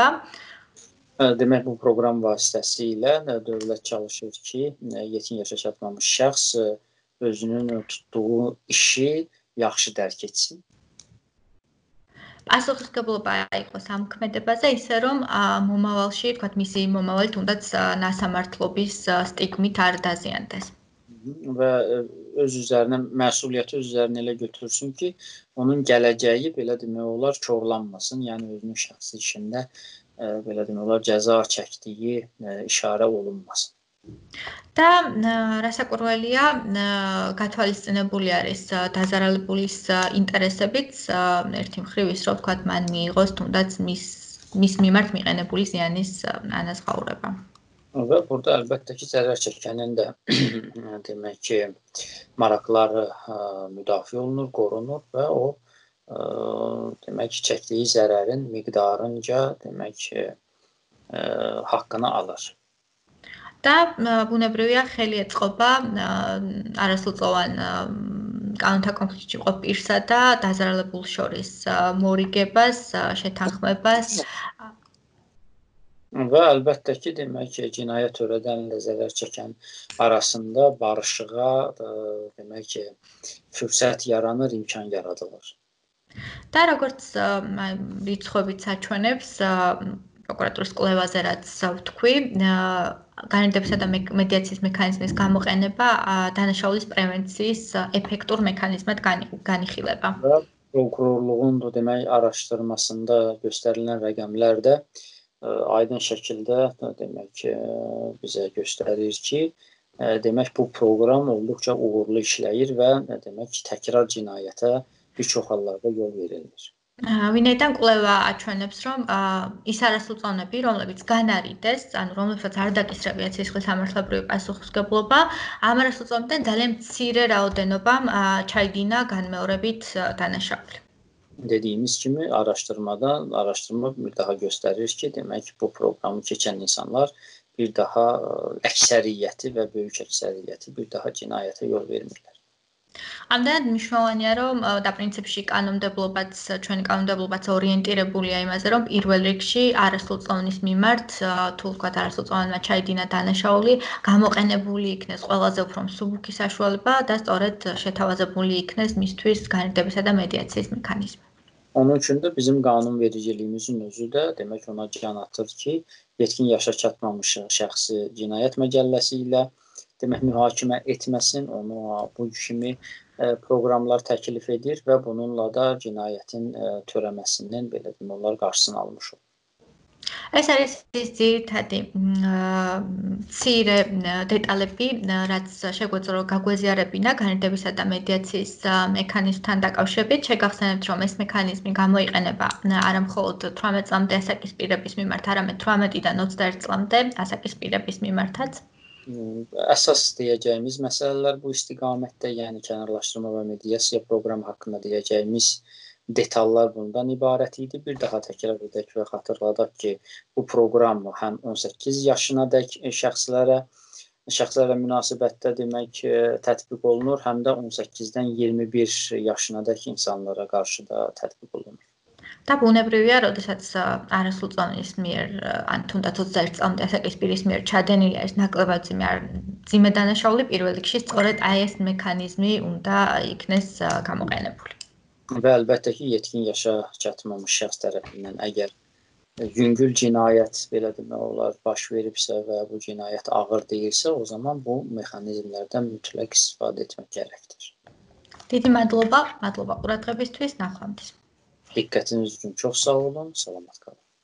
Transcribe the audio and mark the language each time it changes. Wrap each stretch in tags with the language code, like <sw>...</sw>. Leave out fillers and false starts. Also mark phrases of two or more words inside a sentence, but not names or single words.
<az>Demək bu proqram vasitəsilə dövlət çalışır ki, yetkin yaşa çatmamış şəxs özünün tutduğu işi yaxşı dərk etsin.</az> <ka>პასუხისმგებლობა იყოს ამ ქმედებაზე, ისე რომ მომავალში, თქვათ, მისი მომავალი თუნდაც ნასამართლობის სტიგმით არ დაზიანდეს.</ka> <az>Və öz üzərinə məsuliyyəti öz üzərinə elə götürsün ki, onun gələcəyi belə demək olar korlanmasın, yəni özünün şəxsi işində belə demək olar cəza çəkdiyi işarə olunmasın.</az> <ka>და რასაკვირველია, გათვალისწინებული არის დაზარალებულის ინტერესებიც, ერთი მხრივ ის რომ ვთქვათ, მან მიიღოს თუნდაც მის მიმართ მიყენებული ზიანის ანაზღაურება.</ka> <az>Və burada əlbəttə ki, zərər çəkənin də demək ki, maraqları müdafiə olunur, qorunur və o demək ki, çəkdiyi zərərin miqdarınca demək ki, haqqını alır.</az> <ka>და ბუნებრივია ხელი ეწყობა არასრულწლოვან კანონთა კონფლიქტში ყოფ პირსა და დაზარალებულ შორის მორიგებას, შეთანხმებას.</ka> <az>Və əlbəttə ki, demək ki, cinayət törədənlə zərər çəkən arasında barışığa, demək ki, fürsət yaranır, imkan yaradılır.</az> <ka>და როგორც რიცხვებით საჩვენებს პროკურატურის კვლევაზე რაც ვთქვი, განრიგდებისა და მედიაციის მექანიზმის გამოყენება დანაშაულის პრევენციის ეფექტურ მექანიზმად განიხილება.</ka> <az>Və prokurorluğun da demək araşdırmasında göstərilən rəqəmlər də aydın şəkildə demək ki, bizə göstərir ki, demək bu proqram olduqca uğurlu işləyir və demək ki, təkrar cinayətə bir çox hallarda yol verilmir.</az> <ka>ვინაიდან კვლევა აჩვენებს, რომ ის არასრულწლოვნები, რომლებიც განარიდეს, ანუ რომლებსაც არ დაკისრებიათ სისხლის სამართლებრივი პასუხისმგებლობა, ამ არასრულწლოვნებიდან ძალიან მცირე რაოდენობამ ჩაიდინა განმეორებით დანაშაული.</ka> <az>Dediyimiz kimi araşdırma bir daha göstərir ki, demək ki, bu proqramı keçən insanlar bir daha əksəriyyəti və böyük əksəriyyəti bir daha cinayətə yol vermirlər.</az> <ka>ამდენად მნიშვნელოვანია, რომ და პრინციპში ჩვენი კანონმდებლობაც ორიენტირებულია იმაზე, რომ პირველ რიგში არასრულწლოვნის მიმართ, თუ ვთქვათ, არასრულწლოვანმა ჩაიდინა დანაშაული, გამოყენებული იქნეს ყველაზე უფრო მსუბუქი საშუალება და სწორედ შეთავაზებული იქნეს მისთვის განრიგდებისა და მედიაციის მექანიზმი.</ka> <az>Onun üçün də bizim qanunvericiliyimizin özü də demək ona can atır ki, yetkin yaşa çatmamış şəxsi cinayət məcəlləsi ilə demək mühakimə etməsin, onu bu kimi proqramlar təklif edir və bununla da cinayətin törəməsindən belə deyim, onlar qarşısını almış olur.</az> <ka>ეს არის ის ძირითადი მცირე დეტალები, რაც შეგვეძლო რომ გაგვეზიარებინა განრიგდებისა და მედიაციის მექანიზმთან დაკავშირებით. შეგახსენებთ, რომ ეს მექანიზმი გამოიყენება არა მხოლოდ 18 წლამდე ასაკის პირების მიმართ, arამედ 18-დან 21 წლამდე ασაკის პირების მიმართაც.</ka> <az>Əsas deyəcəyimiz məsələlər bu istiqamətdə, yəni kənarlaşdırma və mediasiya proqramı haqqında deyəcəyimiz detallar bundan ibarət idi. Bir daha təkrar edək və xatırladaq ki, bu proqram həm 18 yaşınadək şəxslərə münasibətdə demək tətbiq olunur, həm də 18-dən 21 yaşınadək insanlara qarşı da tətbiq olunur.</az> <ka>და ბუნებრივია, როდესაც არასრულწლოვნის მიერ, ან თუნდაც 21 წლამდე ასაკის პირის მიერ ჩადენილი არის ნაკლებად მძიმე დანაშაული, პირველ რიგში სწორედ აი ეს მექანიზმი უნდა იქნეს გამოყენებული.</ka> <az>Və əlbəttə ki, yetkin yaşa çatmamış şəxs tərəfindən əgər yüngül cinayət belə demək olar baş veribsə və bu cinayət ağır deyilsə, o zaman bu mexanizmlərdən mütləq istifadə etmək gərəkdir.</az> <ka>Დიდი მადლობა ყურადღებისთვის, ნახვამდის.</ka> <az>Diqqətiniz üçün çox sağ olun, salamat qalın.</az>